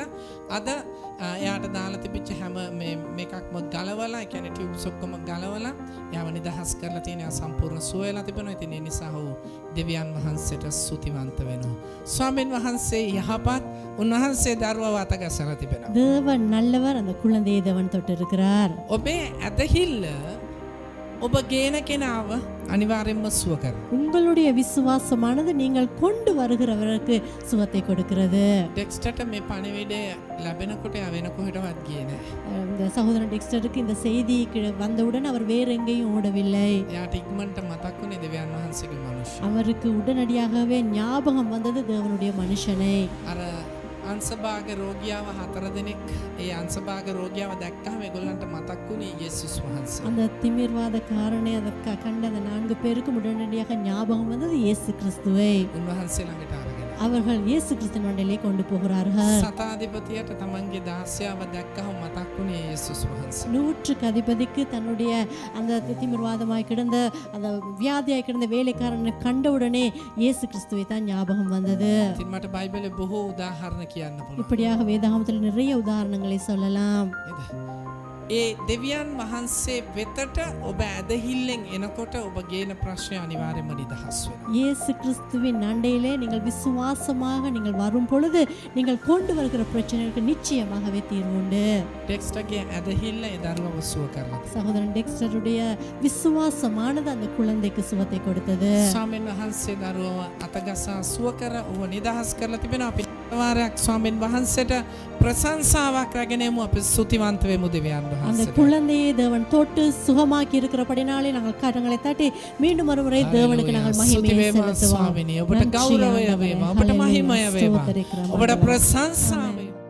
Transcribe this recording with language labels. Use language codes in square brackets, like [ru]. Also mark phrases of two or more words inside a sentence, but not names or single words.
[si] අද එයාට දාලා තිබිච්ච හැම මේකක්ම ගලවලා, ඒ කියන්නේ ටියුබ්ස් ඔක්කොම ගලවලා එයාව නිදහස් කරලා තියෙනවා. සම්පූර්ණ සුව වෙලා තිබෙනවා. ඉතින් ඒ නිසා ඔහු දෙවියන් වහන්සේට ස්තුතිවන්ත වෙනවා. ස්වාමීන් වහන්සේ යහපත්, උන්වහන්සේ දරුවව අතගසලා තිබෙනවා. [ta] தேவன் நல்லவர், அந்த குழந்தையை தேவன் தொட்டிருக்கிறார். [si] ඔබේ ඇදහිල්ල ඔබ ගේන කෙනාව අනිවාර්යෙන්ම සුව කරනවා. [ta] உங்களுடைய விசுவாசமானது நீங்கள் கொண்டு வருகிறவருக்கு சுகத்தை கொடுக்கிறது. [si] ඩෙක්ස්ටර්ට මේ පණිවිඩය ලැබෙනකොට එයා වෙන කොහෙටවත් ගියේ නැහැ. [ta] இந்த சகோதரன் டெக்ஸ்டருக்கு இந்த செய்தி வந்தவுடன் அவர் வேற எங்கேயும் ஓடவில்லை. [si] එයාට ඉක්මනට මතක් වුණේ දෙවියන් වහන්සේගේ මනුෂ්‍ය. [ta] அவருக்கு உடனடியாகவே ஞாபகம் வந்தது தேவனுடைய மனுஷனை. [si] අර අංශභාග රෝගියාව 4 දෙනෙක් ඒ අංශභාග රෝගියාව දැක්කම ඒගොල්ලන්ට මතක් වුණේ යේසුස් වහන්සේ. [ta] அந்த திமிர்வாத காரணை அதற்கு கண்ட அந்த 4 பேருக்கும் உடனடியாக ஞாபகம் வந்தது இயேசு கிறிஸ்துவை. [si] උන්වහන්සේ ළඟට අරගෙන [ta] அவர்கள் இயேசு கிறிஸ்துவினிலே கொண்டு போகிறார்கள். [si] සතාධිපතියට තමන්ගේ දාසයාව දැක්කම මතක් වුණේ යේසුස් වහන්සේ. [ta] 100க்கு அதிபதிக்கு தன்னுடைய அந்த திமிர்வாதமாய் கிடந்த அந்த வியாதியாய் கிடந்த வேலைக்காரனை கண்டவுடனே இயேசு கிறிஸ்துவை தான் ஞாபகம் வந்தது. [si] ඉතින් මට බයිබලේ බොහෝ උදාහරණ කියන්න පුළුවන්. [ta] இப்படியாக வேதாகமத்தில் நிறைய உதாரணங்களை சொல்லலாம். [si] ඒ දෙවියන් වහන්සේ වෙතට ඔබ ඇදහිල්ලෙන් එනකොට ඔබ ගේන ප්‍රශ්නය අනිවාර්යයෙන්ම නිදහස් වෙනවා. [ta] இயேசு கிறிஸ்துவின் அண்டையிலே நீங்கள் விசுவாசமாக நீங்கள் வரும் பொழுது நீங்கள் கொண்டு வருகிற பிரச்சனைகளுக்கு நிச்சயமாகவே தீர்வு உண்டு. [si] ඩෙක්ස්ටර්ගේ ඇදහිල්ල ඒ දරුවව සුව කරලා. [ta] சகோதரன் டெக்ஸ்டருடைய விசுவாசமானது அந்த குழந்தைக்கு சுகத்தை கொடுத்தது. [si] ස්වාමීන් වහන්සේ දරුවව අතගසා සුව කර ඔබ නිදහස් කරලා තිබෙනවා. අපි වාරයක් ස්වාමීන් වහන්සේට ප්‍රශංසාවක් රැගෙන යමු. අපි ස්තුතිවන්ත වෙමු දෙවියන් [ta] அந்த [si] වහන්සේට. [ta] குழந்தையை தேவன் தொட்டு சுகமாக்கி இருக்கிறபடினாலே நாங்கள் கரங்களை தட்டி மீண்டும் ஒருமுறை தேவனுக்கு நாங்கள் மகிமையை செலுத்துவோம். [si] ස්වාමිනේ ඔබට ගෞරවය වේවා, ඔබට මහිමය වේවා, ඔබට ප්‍රශංසාව